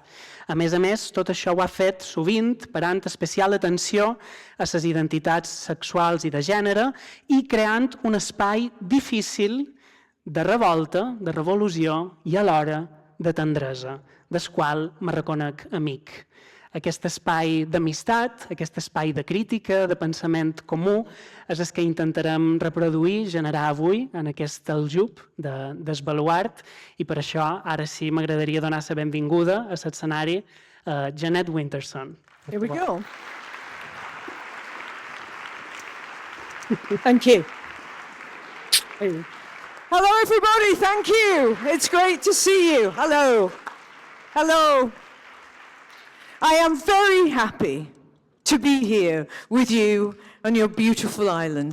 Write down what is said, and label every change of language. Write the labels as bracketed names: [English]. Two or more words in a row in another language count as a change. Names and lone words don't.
[Catalan] A més, tot això ho ha fet sovint parant especial atenció a les identitats sexuals i de gènere i creant un espai difícil de revolta, de revolució i alhora de tendresa, del qual me reconec amic. Aquest espai d'amistat, aquest espai de crítica, de pensament comú, és el que intentarem reproduir, generar avui en aquest aljub d'esbaluart, i per això ara sí m'agradaria donar la benvinguda a l'escenari a Jeanette Winterson. [English] Here we go. Thank you. Hello, everybody. Thank you. It's great to see you. Hello. Hello. I am very happy to be here with you on your beautiful island.